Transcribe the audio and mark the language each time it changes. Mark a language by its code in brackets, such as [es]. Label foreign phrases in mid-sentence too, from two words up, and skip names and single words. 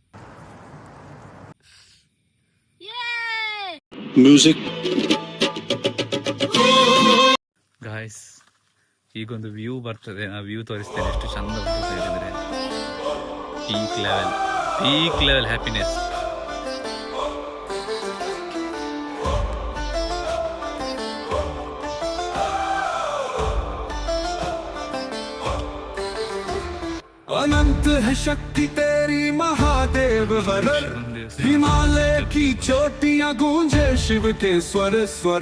[kn] ಗಾಯ್ಸ್, ಈಗೊಂದು ವ್ಯೂ ಬರ್ತದೆ, ಆ ವ್ಯೂ ತೋರಿಸ್ತೇನೆ. ಎಷ್ಟು ಚಂದ ಹೇಳಿದ್ರೆ [en] peak level happiness. [hi] अनंत है शक्ति तेरी महादेव हरर, हिमालय की चोटियां गूंजे शिव के स्वर स्वर.